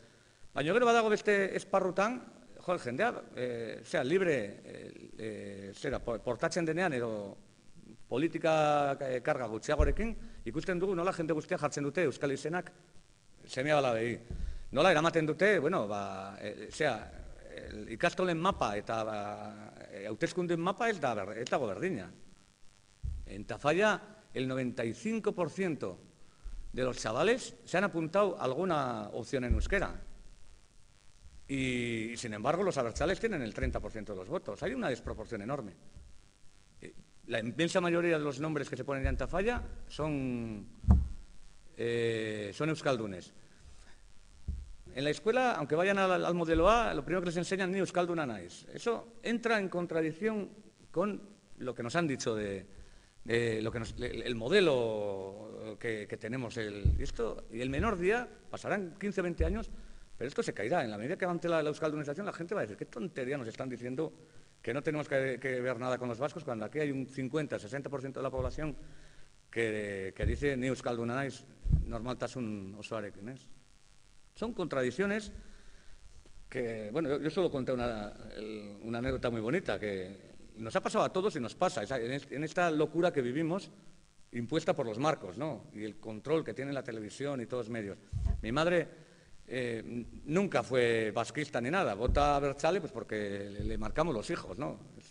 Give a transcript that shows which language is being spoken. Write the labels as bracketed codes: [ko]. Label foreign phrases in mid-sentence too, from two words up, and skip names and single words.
[eu] Baina gero badago beste esparrutan, jendea, libre, portatzen denean edo politika karga gutxiagorekin, ikusten dugu nola jende guztia jartzen dute euskal izenak seme-alabei. Nola eramaten dute, ikastolen mapa eta hauteskunden mapa ez dago berdina. [es] En Tafalla, el 95% de los chavales se han apuntado a alguna opción en euskera. Y, sin embargo, los abertzales tienen el 30% de los votos. Hay una desproporción enorme. La inmensa mayoría de los nombres que se ponen ya en Tafalla son euskaldunes. En la escuela, aunque vayan al modelo A, lo primero que les enseñan [eu] ni euskalduna naiz. [es] Eso entra en contradicción con lo que nos han dicho el modelo que tenemos. Y el menor día, pasarán 15 o 20 años, pero esto se caerá. En la medida que avance la euskaldunización, la gente va a decir, ¿qué tontería nos están diciendo que no tenemos que ver nada con los vascos, cuando aquí hay un 50-60% de la población que dice [eu] ni euskalduna naiz, normaltasun osoarekin, [es] ¿es? Son contradicciones que, bueno, yo solo conté una anécdota muy bonita, que nos ha pasado a todos y nos pasa, en esta locura que vivimos, impuesta por los marcos, ¿no? Y el control que tiene la televisión y todos los medios. Mi madre nunca fue vasquista ni nada, vota abertzale pues porque le marcamos los hijos, ¿no?